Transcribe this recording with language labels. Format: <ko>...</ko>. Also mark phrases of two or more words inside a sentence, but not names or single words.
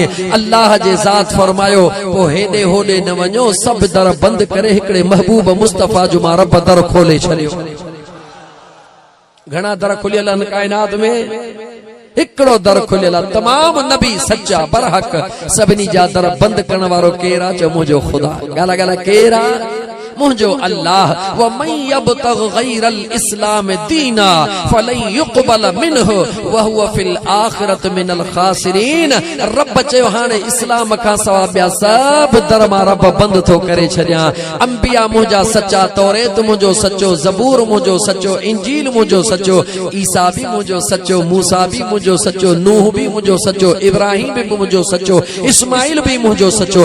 <sd>अल्लाह जे ज़ात फरमायो, पोइ हेॾे होॾे न वञो, सभु दर बंदि करे हिकिड़े महबूब मुस्तफ़ा जो मां रब दर खोले छॾियो। घणा दर खुलियल आहिनि काइनात में? हिकिड़ो दर खुलियल आहे। तमाम नबी सच्चा बरहक, सभिनी जा दर बंदि करण वारो केरु आहे? चओ मुंहिंजो ख़ुदा। ॻाल्हि ॻाल्हि केरु आहे? मुंहिंजो अल्लाह।</sd> <ar>ومن يبتغ غير الإسلام دينا فلن يقبل منه وهو في الآخرة من الخاسرين.</ar> <sd>रब चयो हाणे इस्लाम खां सवा ॿिया सभु दर मां रब बंदि थो करे छॾियां। अंबिया मुंहिंजा सच्चा, तौरेत मुंहिंजो सच्चो, ज़बूर मुंहिंजो सच्चो, इंजील मुंहिंजो सच्चो, ईसा बि मुंहिंजो सच्चो, मूसा बि मुंहिंजो सच्चो, नूह बि मुंहिंजो सच्चो, इब्राहिम बि मुंहिंजो सच्चो, इस्माइल बि मुंहिंजो सच्चो।</sd>